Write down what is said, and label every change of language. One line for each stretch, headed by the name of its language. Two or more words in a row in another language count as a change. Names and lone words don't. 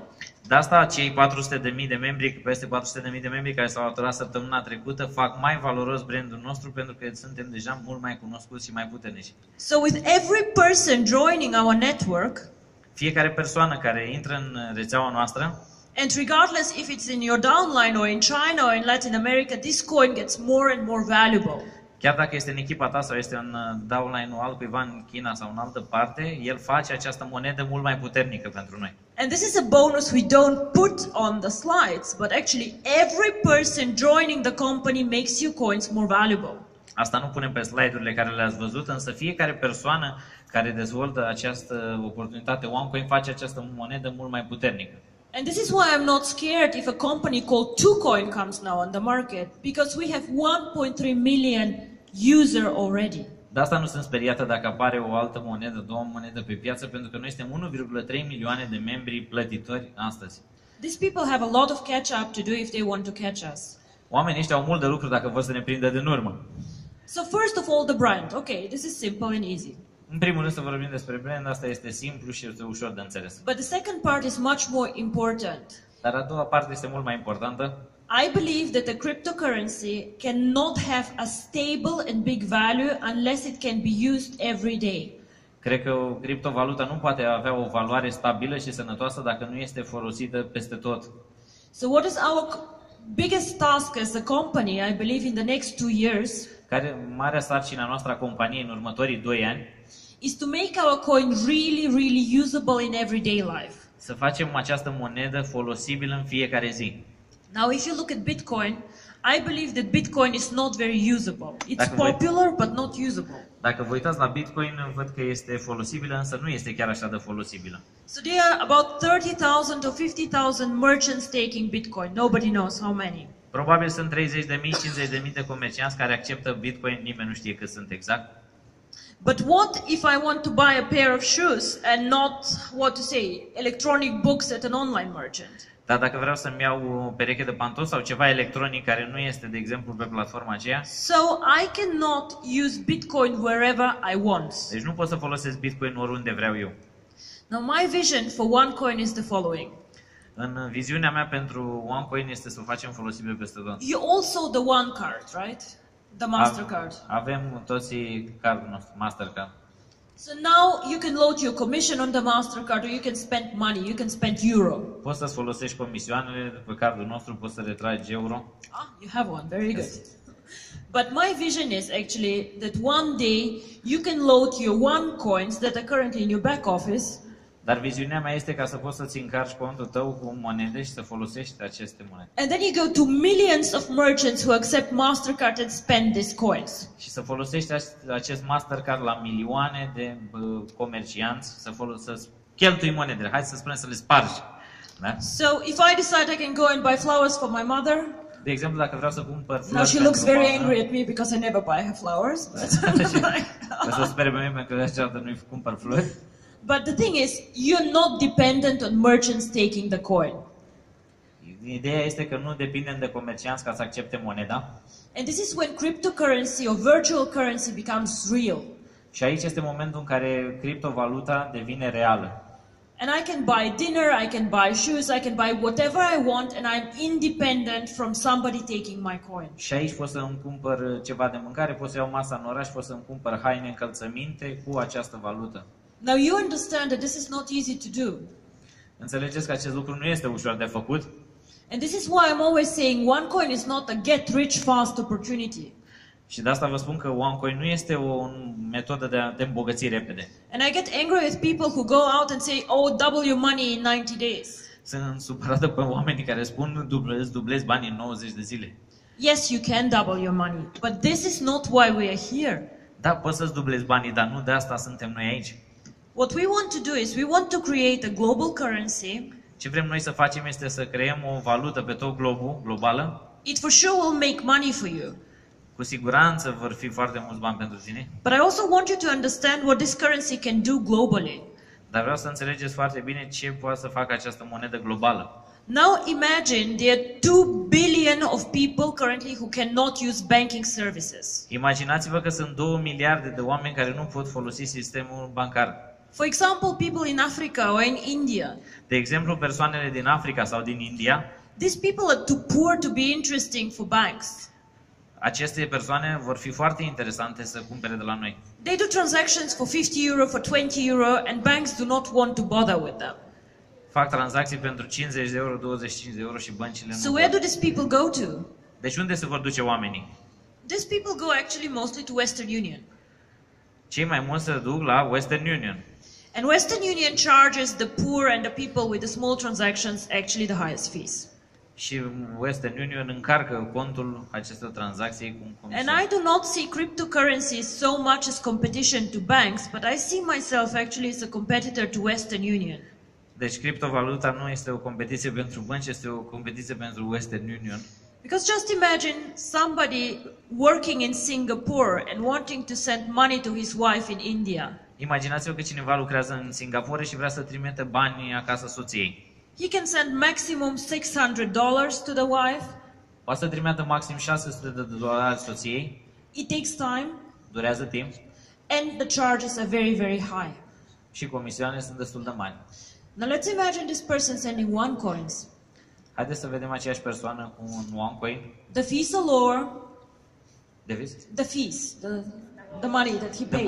Romanian: De asta cei 400.000 de membri, peste 400.000 de membri care s-au alăturat săptămâna trecută, fac mai valoros brandul nostru pentru că suntem deja mult mai cunoscuți și mai puternici.
English: So with every person joining our network,
Romanian: fiecare persoană care intră în rețeaua noastră,
English: and regardless if it's in your downline or in China or in Latin America, this coin gets more and more valuable.
Romanian: Chiar dacă este în echipa ta sau este în downline-ul altcuiva în China sau în altă parte, el face această monedă mult mai puternică pentru noi.
English: And this is a bonus we don't put on the slides, but actually every person joining the company makes your coins more valuable.
Romanian: Asta nu punem pe slide-urile care le-ați văzut, însă fiecare persoană care dezvoltă această oportunitate OneCoin face această monedă mult mai puternică.
English: And this is why I'm not scared if a company called TwoCoin comes now on the market, because we have 1.3 million user already.
Romanian: De asta nu sunt speriată dacă apare o altă monedă, două monede pe piață, pentru că noi suntem 1,3 milioane de membri plătitori astăzi.
English: These people have a lot of catch up to do if they want to catch us.
Romanian: Oamenii ăștia au mult de lucru dacă vor să ne prindă din urmă.
English: So first of all, the brand. Okay, this is simple and easy.
Romanian: În primul rând să vorbim despre brand, asta este simplu și este ușor de înțeles.
English: But the second part is much more important.
Romanian: Dar a doua parte este mult mai importantă.
English: I believe that the cryptocurrency cannot have a stable and big value unless it can be used every day.
Romanian: Cred că criptovaluta nu poate avea o valoare stabilă și sănătoasă dacă nu este folosită peste tot.
English: So what is our biggest task as a company, I believe, in the next 2 years?
Romanian: Care marea sarcină noastră a companiei în următorii 2 ani
English: is to make our coin really usable in everyday life.
Romanian: Să facem această monedă folosibilă în fiecare zi.
English: Now, if you look at Bitcoin, I believe that Bitcoin is not very usable. It's popular, but not usable.
Romanian: Dacă vă uitați la Bitcoin, văd că este folosibilă, însă nu este chiar așa de folosibilă.
English: So there are about 30,000 or 50,000 merchants taking Bitcoin. Nobody knows how many.
Romanian: Probabil sunt 30.000, 50.000 de comercianți care acceptă Bitcoin, nimeni nu știe cât sunt exact.
English: But what if I want to buy a pair of shoes and not, what to say, electronic books at an online merchant?
Romanian: Dar dacă vreau să-mi iau o pereche de pantofi sau ceva electronic care nu este, de exemplu, pe platforma aceea,
English: So I cannot use Bitcoin wherever I want.
Romanian: deci nu pot să folosesc Bitcoin oriunde vreau eu.
English: Now my vision for OneCoin is the following.
Romanian: În viziunea mea pentru OneCoin este să o facem folosibil peste tot.
English: You also the One Card, right? The Mastercard.
Romanian: Avem toți cardul nostru, Mastercard.
English: So now you can load your commission on the Mastercard, or you can spend money. You can spend euro.
Romanian: Poți să-ți folosești comisioanele pe cardul nostru, poți să retragi euro.
English: Ah, you have one. Very good. But my vision is actually that one day you can load your OneCoins that are currently in your back office.
Romanian: Dar viziunea mea este ca să poți să-ți încarci contul tău cu monede și să folosești aceste monede.
English: And then you go to millions of merchants who accept Mastercard and spend these coins.
Romanian: Și să folosești acest Mastercard la milioane de comercianți, să cheltui monedele. Hai să spunem să le spargi. Da?
English: So if I decide I can go and buy flowers for my mother,
Romanian: De exemplu, dacă vreau să cumpăr flori
English: now she looks
Romanian: pentru
English: very
Romanian: mama,
English: angry at me because I never buy her flowers.
Romanian: că să spere pe mine pentru că de aceea nu-i cumpăr flori.
English: But the thing is, you're not dependent on merchants taking the coin.
Romanian: Ideea este că nu depindem de comercianți ca să accepte moneda.
English: And this is when cryptocurrency or virtual currency becomes real.
Romanian: Și aici este momentul în care criptovaluta devine reală.
English: And I can buy dinner, I can buy shoes, I can buy whatever I want, and I'm independent from somebody taking my coin.
Romanian: Și aici pot să îmi cumpăr ceva de mâncare, pot să iau masa în oraș, pot să îmi cumpăr haine, încălțăminte cu această valută.
English: Now you understand that this is not easy to do.
Romanian: Înțelegeți că acest lucru nu este ușor de făcut?
English: And this is why I'm always saying OneCoin is not a get rich fast opportunity.
Romanian: Și de asta vă spun că OneCoin nu este o metodă de îmbogăți repede.
English: And I get angry with people who go out and say, oh, double your money in 90 days.
Romanian: Sunt supărată pe oamenii care spun dublezi banii în 90 de zile.
English: Yes, you can double your money, but this is not why we are here.
Romanian: Da, poți să-ți dublezi banii, dar nu de asta suntem noi aici.
English: What we want to do is we want to create a global currency.
Romanian: Ce vrem noi să facem este să creăm o valută pe tot globul, globală.
English: It for sure will make money for you.
Romanian: Cu siguranță vor fi foarte mulți bani pentru tine.
English: But I also want you to understand what this currency can do globally.
Romanian: Dar vreau să înțelegeți foarte bine ce poate să facă această monedă globală.
English: Now imagine there are 2 billion of people currently who cannot use banking services.
Romanian: Imaginați-vă că sunt 2 miliarde de oameni care nu pot folosi sistemul bancar.
English: For example, people in Africa or in India.
Romanian: De exemplu, persoanele din Africa sau din India.
English: These people are too poor to be interesting for banks.
Romanian: Aceste persoane vor fi foarte interesante să cumpere de la noi.
English: They do transactions for 50 euro, for 20 euro, and banks do not want to bother with them.
Romanian: Fac tranzacții pentru 50 de euro, 25 de euro și băncile
English: So
Romanian: nu
English: where
Romanian: vor.
English: do these people go to?
Romanian: Deci unde se vor duce oamenii?
English: These people go actually mostly to Western Union.
Romanian: Cei mai mulți se duc la Western Union.
English: And Western Union charges the poor and the people with the small transactions actually the highest fees.
Romanian: Și Western Union încarcă contul acestor tranzacții cu un comision.
English: And I do not see cryptocurrencies so much as competition to banks, but I see myself actually as a competitor to Western Union.
Romanian: Deci criptovaluta nu este o competiție pentru bănci, este o competiție pentru Western Union.
English: Because just imagine somebody working in Singapore and wanting to send money to his wife in India.
Romanian: Imaginați-vă că cineva lucrează în Singapore și vrea să trimite bani acasă soției.
English: He can send maximum $600 to the wife.
Romanian: Poate să trimită maxim $600 soției.
English: It takes time.
Romanian: Durează timp.
English: And the charges are very, very high.
Romanian: Și comisioanele sunt destul de mari.
English: Now let's imagine this person sending OneCoins.
Romanian: Haideți să vedem aceeași persoană cu un OneCoin.
English: The fees are lower. The Money that he pays.